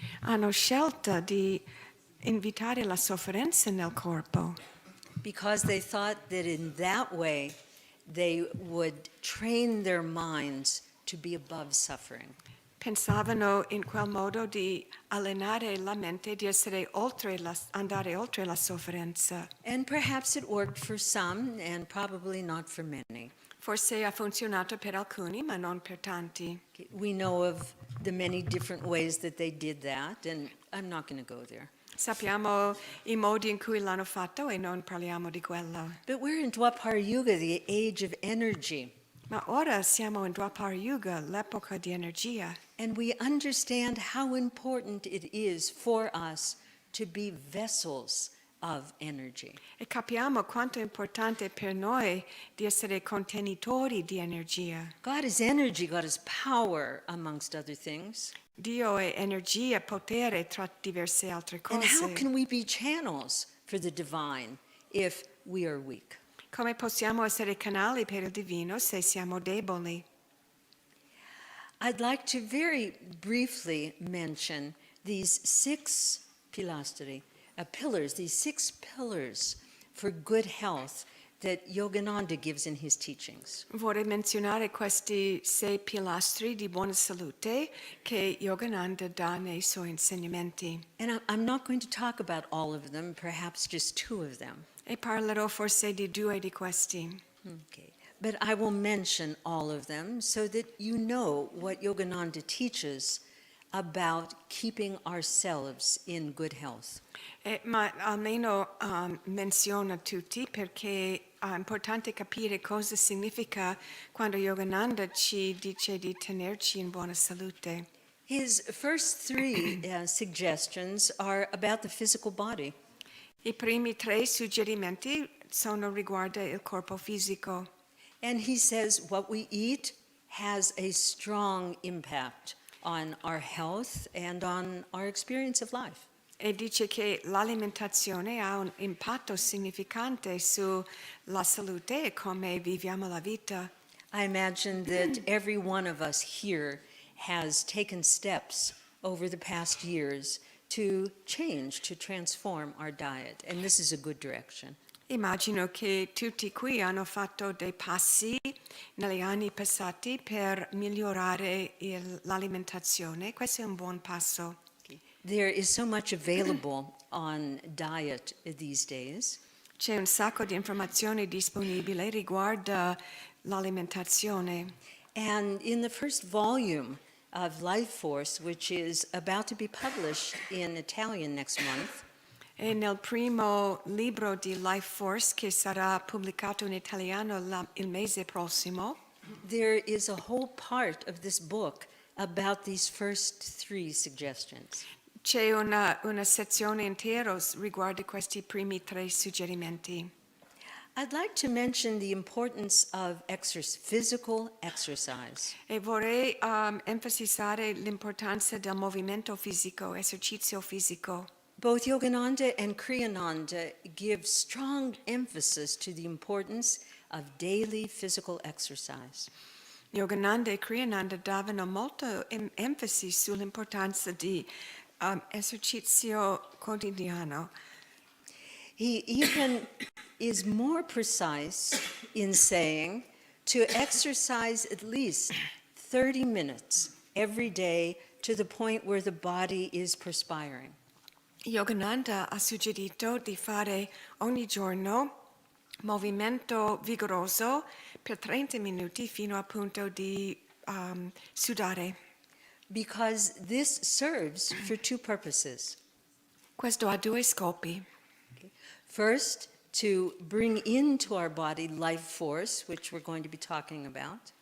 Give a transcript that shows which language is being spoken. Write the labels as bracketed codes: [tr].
[it] hanno scelto di invitare la sofferenza nel corpo, [en] Because they thought that in that way they would train their minds to be above suffering. [it] pensavano in quel modo di allenare la mente, di essere andare oltre la sofferenza. [en] And perhaps it worked for some and probably not for many. [it] Forse ha funzionato per alcuni, ma non per tanti. [en] We know of the many different ways that they did that, and I'm not going to go there. [it] Sappiamo i modi in cui l'hanno fatto e non parliamo di quello. [en] But we're in Dwapara Yuga, the age of energy. [it] Ma ora siamo in Dwapara Yuga, l'epoca di energia, [en] And we understand how important it is for us to be vessels of energy. [it] e capiamo quanto è importante per noi di essere contenitori di energia. [en] God is energy, God is power, amongst other things. [it] Dio è energia, potere tra diverse altre [en] And how [it] cose. [en] can we be channels for the divine if we are weak? [it] Come possiamo essere canali per il divino se siamo deboli? [en] I'd like to very briefly mention these six pillars, these 6 pillars for good health that Yogananda gives in his teachings. [it] Vorrei menzionare questi 6 pilastri di buona salute che Yogananda dà nei suoi insegnamenti. [en] And I'm not going to talk about all of them, perhaps just 2 of them. [it] E parlerò forse di 2 di questi. [en] Okay. But I will mention all of them so that you know what Yogananda teaches about keeping ourselves in good health. [it] Ma almeno menziona tutti perché è importante capire cosa significa quando Yogananda ci dice di tenerci in buona salute. [en] His first 3 suggestions are about the physical body. [it] I primi 3 suggerimenti sono riguardo il corpo fisico. [en] And he says what we eat has a strong impact on our health and on our experience of life. [it] E dice che l'alimentazione ha un impatto significante sulla salute e come viviamo la vita. [en] I imagine that every one of us here has taken steps over the past years to change, to transform our diet, and this is a good direction. [it] Immagino che tutti qui hanno fatto dei passi negli anni passati per migliorare l'alimentazione. Questo è un buon passo. [en] There is so much available on diet these days. [it] C'è un sacco di informazioni disponibili riguardo l'alimentazione. [en] And in the first volume of Life Force, which is about to be published in Italian next month, [it] E nel primo libro di Life Force, che sarà pubblicato in italiano il mese prossimo, [en] there is a whole part of this book about these first 3 suggestions. [it] c'è una sezione intera riguardo questi primi 3 suggerimenti. [en] I'd like to mention the importance of physical exercise. [it] E vorrei enfatizzare l'importanza del movimento fisico, esercizio fisico. [en] Both Yogananda and Kriyananda give strong emphasis to the importance of daily physical exercise. [it] Yogananda e Kriyananda davano molto enfasi sull'importanza di esercizio quotidiano. [en] He even is more precise in saying to exercise at least 30 minutes every day to the point where the body is perspiring. [it] Yogananda ha suggerito di fare ogni giorno movimento vigoroso per 30 minuti fino al punto di sudare. [en] Because this serves for 2 purposes. [it] Questo ha 2 scopi. [en] First, to bring into our body life force, which we're going to be talking about.